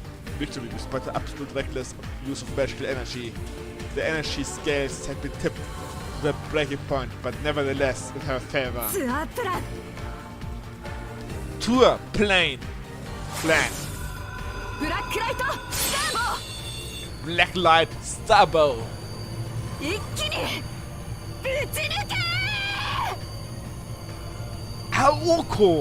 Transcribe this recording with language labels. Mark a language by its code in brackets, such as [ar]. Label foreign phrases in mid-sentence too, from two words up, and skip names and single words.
[en] Victory despite the absolute reckless use of magical energy. The energy scales had been tipped to the breaking point, but nevertheless in her favor. Tour, plane, plan. Black light, starbow. Black light, starbow. [ja] 一気にぶち抜け。 Aoko!